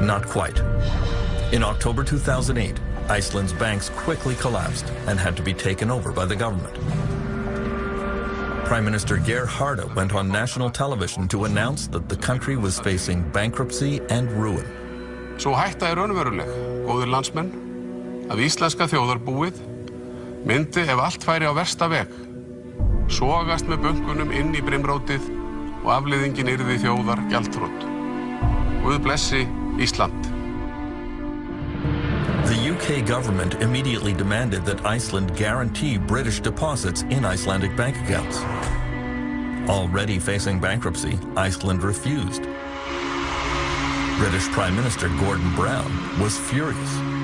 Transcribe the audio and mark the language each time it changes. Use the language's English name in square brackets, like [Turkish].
[English] Not quite. In October 2008, Iceland's banks quickly collapsed and had to be taken over by the government. Prime Minister Geir Haarde went on national television to announce that the country was facing bankruptcy and ruin. [Icelandic] Svo hætta raunveruleg, góðir landsmenn, að íslenska þjóðarbúið myndi ef allt færi á versta veg, sogast með bönkunum inn í brimrótið og afleiðingin yrði þjóðar gjaldþrot. Guð blessi Ísland. [English] The UK government immediately demanded that Iceland guarantee British deposits in Icelandic bank accounts. Already facing bankruptcy, Iceland refused. British Prime Minister Gordon Brown was furious.